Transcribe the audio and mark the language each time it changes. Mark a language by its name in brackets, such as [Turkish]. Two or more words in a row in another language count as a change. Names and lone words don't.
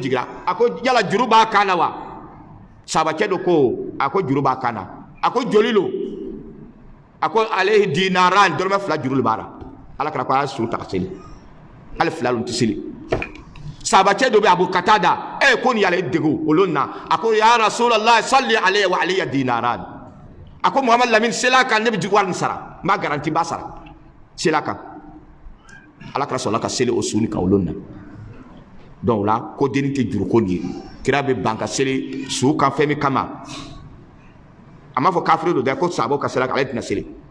[Bambara] jigira a ko yala juru b'a kan na wa sahabakɛ dɔ ko a ko juru b'a kan na a ko joli lo a ko ale dinaran dɔrɔmɛ 2 juru le b'a la ala kira ko a y'a su ta seli ale 2 lo tɛ seli sahabakɛ dɔ bɛ Abu Katada ko nin y'ale degu olu na a ko [Arabic] يا رسول الله صل عليه وعلي ديناران [Bambara] a ko Muhamadu Lamini sela kan ne bɛ wari nin sara n b'a garanti b'a sara sela kan ala kira sɔrɔla ka seli o su ni kan olu na donc la ko denni tɛ juru ko nin ye kira bɛ ban ka seli su kan fɛn min kama a m'a fɔ kafiri don dɛ ko sahabaw ka seli ale tɛna seli